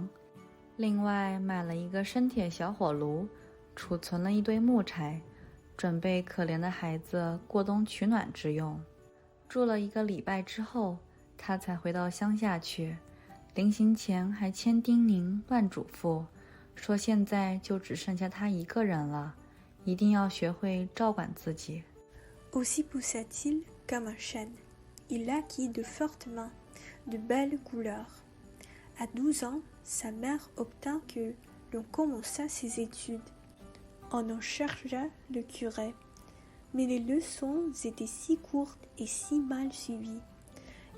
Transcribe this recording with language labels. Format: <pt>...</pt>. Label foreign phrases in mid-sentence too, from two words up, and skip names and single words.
<zh>另外买了一个生铁小火炉，储存了一堆木柴，准备可怜的孩子过冬取暖之用。住了1个礼拜之后，他才回到乡下去。临行前还千叮咛万嘱咐，说现在就只剩下他一个人了，一定要学会照管自己。</zh> <fr>Aussi poussa-t-il comme un chêne. Il acquit de fortes mains, de belles couleurs. À 12 ans, sa mère obtint que l'on commençât ses études. On en chargea le curé, mais les leçons étaient si courtes et si mal suivies.</fr>